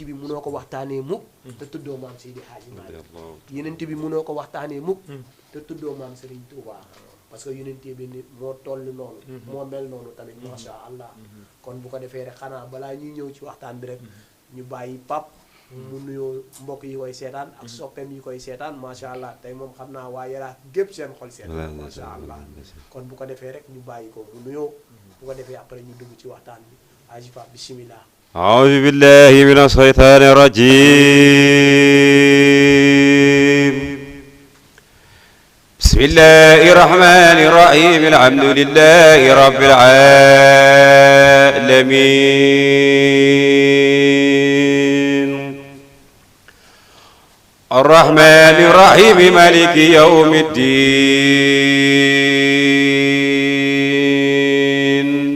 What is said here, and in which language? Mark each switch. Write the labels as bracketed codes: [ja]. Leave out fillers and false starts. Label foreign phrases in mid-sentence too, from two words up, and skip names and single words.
[wo] bi mënoo ko waxtaanee mukk te tuddoo maam Seydil Hadji Malick yonent bi mënoo ko waxtaanee mukk te tuddoo maam Serigne Touba parce que yonent bi ni moo toll noonu moo mel noonu tamit [ar] ما شاء الله [wo] kon bu ko defee rek xanaa balaa ñuy ñëw ci waxtaan bi rek ñu bàyyi pap mu nuyoo mbokk yi koy seetaan ak soppeem yi koy seetaan [ar] ما شاء الله [wo] tey moom xam naa waa Yaraax gépp seen xol seetaan [ar] ما شاء الله [wo] kon bu ko defee rek ñu bàyyi ko mu nuyoo bu ko defee après ñu dugg ci waxtaan bi aji pap bismillah [ar] أعوذ بالله من الشيطان الرجيم بسم الله الرحمن الرحيم الحمد لله رب العالمين الرحمن الرحيم مالك يوم الدين